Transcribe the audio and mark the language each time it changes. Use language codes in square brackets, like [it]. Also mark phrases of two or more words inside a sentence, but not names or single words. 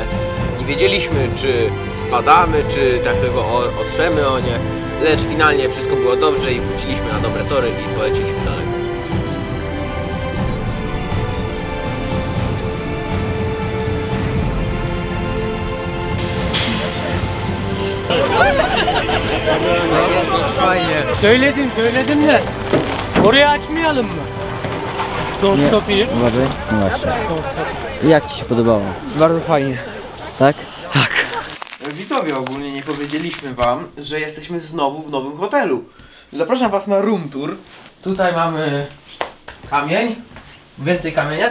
[pl] Nie wiedzieliśmy, czy spadamy, czy tak tylko otrzemy o nie, lecz finalnie wszystko było dobrze i wróciliśmy na dobre tory i poleciliśmy dalej. Fajnie. [tr] Söyledim de oraya açmayalım mı? Son kapıyı. [pl] Uważaj, no właśnie. I jak ci się podobało? Bardzo fajnie. Tak? Widzowie, ogólnie nie powiedzieliśmy wam, że jesteśmy znowu w nowym hotelu. Zapraszam was na [en] room tour. [pl] Tutaj mamy kamień, więcej kamienia.